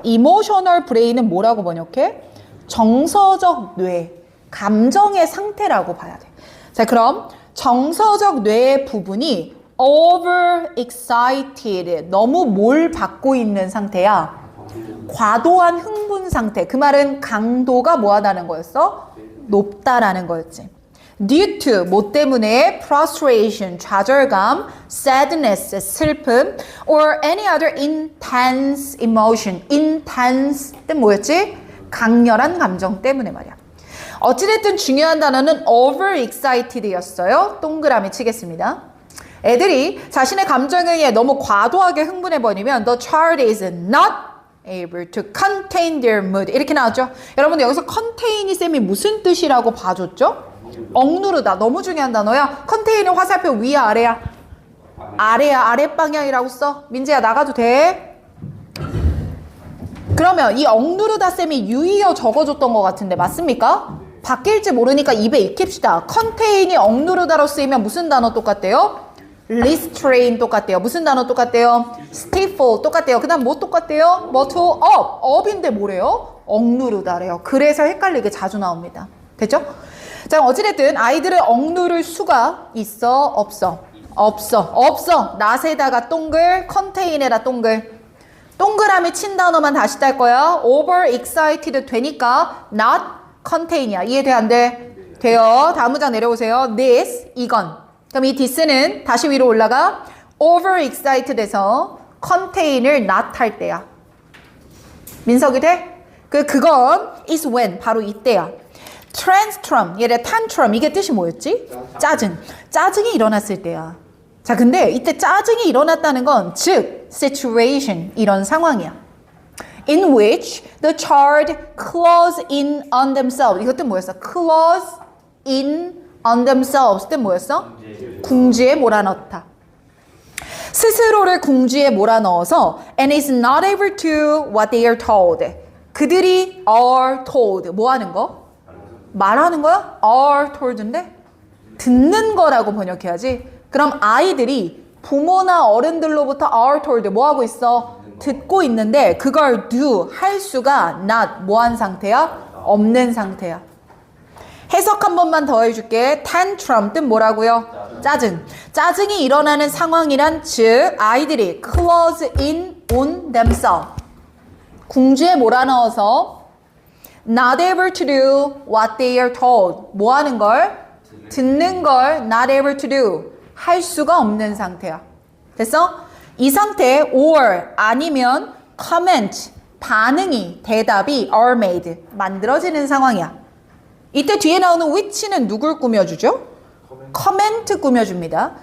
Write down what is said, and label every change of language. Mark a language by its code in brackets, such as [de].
[en] emotional brain [ko] 은 뭐라고 번역해? 정서적 뇌, 감정의 상태라고 봐야 돼. 자, 그럼 정서적 뇌의 부분이 overexcited, 너무 뭘 받고 있는 상태야? 과도한 흥분 상태. 그 말은 강도가 뭐하다는 거였어? 높다라는 거였지. [en] Due to, [ko] 뭐 때문에? [en] frustration, [ko] 좌절감, [en] sadness, [ko] 슬픔, [en] or any other intense emotion. [ko] intense 뜻 뭐였지? 강렬한 감정 때문에 말이야. 어찌됐든 중요한 단어는 overexcited였어요. 동그라미 치겠습니다. 애들이 자신의 감정에 의해 너무 과도하게 흥분해버리면 [en] the child is not able to contain their mood. [ko] 이렇게 나왔죠? 여러분 여기서 contain이 쌤이 무슨 뜻이라고 봐줬죠? 억누르다. 너무 중요한 단어야. contain은 화살표 위야 아래야? 아래야. 아랫방향이라고 써. 민지야 나가도 돼? 그러면 이 억누르다 쌤이 유의어 적어줬던 것 같은데 맞습니까? 바뀔지 모르니까 입에 익힙시다. contain이 억누르다로 쓰이면 무슨 단어 똑같대요? restrain 똑같대요. 무슨 단어 똑같대요? stifle 똑같대요. 그 다음 뭐 똑같대요? bottle up. up인데 뭐래요? 억누르다래요. 그래서 헷갈리게 자주 나옵니다. 됐죠? 자, 어찌됐든 아이들을 억누를 수가 있어, 없어? 없어. not에다가 동글, 컨테인에다 동글. 동그라미 친 단어만 다시 딸 거야. over excited 되니까 not contain이야. 이해돼, 안 돼? 돼요. 다음 문장 내려오세요. this, 이건. 그럼 이 this는 다시 위로 올라가. over excited에서 contain을 not 할 때야. 민석이 돼? 그건 is when, 바로 이때야. tantrum, 얘네 tantrum, 이게 뜻이 뭐였지? 짜증이 일어났을 때야. 자, 근데 이때 짜증이 일어났다는 건 즉, situation, 이런 상황이야. [en] In which the child close in on themselves. [ko] 이것 뜻 뭐였어? [en] close in on themselves. [ko] 뜻 뭐였어? 궁지에 몰아넣다. 스스로를 궁지에 몰아넣어서 [en] and is not able to what they are told. [ko] 그들이 are told. 뭐 하는 거? 말하는 거야? are told인데? 듣는 거라고 번역해야지. 그럼 아이들이 부모나 어른들로부터 are told 뭐 하고 있어? 듣고 있는데 그걸 do 할 수가 not 뭐한 상태야? 없는 상태야. 해석 한 번만 더 해줄게. tantrum 뜻 뭐라고요? 짜증이 일어나는 상황이란 즉 아이들이 [en] close in on themselves [ko] 궁지에 몰아넣어서 [en] not able to do what they are told [ko] 뭐 하는 걸? 듣는 걸 [en] not able to do [ko] 할 수가 없는 상태야. 됐어? 이 상태 or 아니면 comment 반응이 대답이 are made 만들어지는 상황이야. 이때 뒤에 나오는 which는 누굴 꾸며주죠? comment 꾸며줍니다.